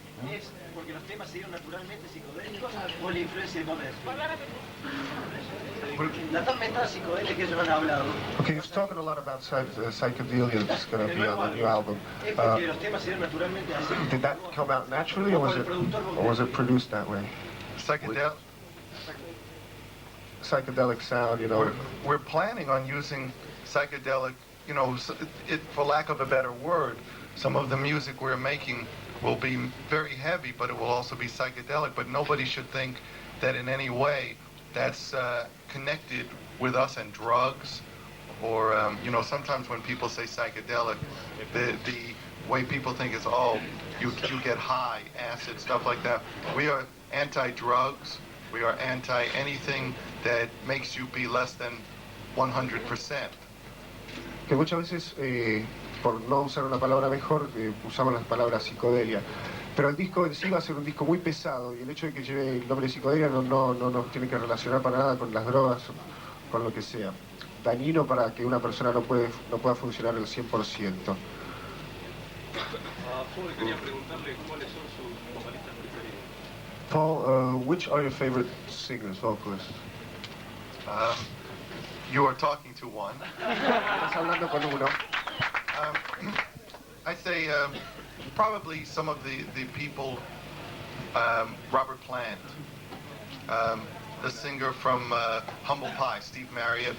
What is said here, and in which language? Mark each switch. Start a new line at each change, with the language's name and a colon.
Spanish: ¿Es porque los temas se dieron naturalmente psicodélicos o la influencia de Gómez? La tormenta psicodélica que ellos han hablado.
English: Okay, you've talking a lot about psychedelia that's going to be on the new album.
Spanish: ¿Es porque los temas se dieron naturalmente así?
English: Did that come out naturally, or was it produced that way? Psychedelic sound, you know. We're planning on using psychedelic, you know, for lack of a better word, some of the music we're making will be very heavy, but it will also be psychedelic. But nobody should think that in any way that's connected with us and drugs, or you know, sometimes when people say psychedelic, the way people think is, oh, you get high, acid, stuff like that. We are anti-drugs. We are anti-anything that makes you be less than 100%.
Spanish: Que muchas veces, por no usar una palabra mejor, usamos las palabras psicodelia. Pero el disco en sí va a ser un disco muy pesado, y el hecho de que lleve el nombre de psicodelia no nos tiene que relacionar para nada con las drogas, con lo que sea. Dañino para que una persona no pueda funcionar al 100%. Paul, quería preguntarle cuáles son sus vocalistas preferidos.
English: Paul, which are your favorite singers, vocalists? You are talking to one.
Spanish: Estás hablando con uno.
English: I'd say probably some of the people, Robert Plant, the singer from Humble Pie, Steve Marriott.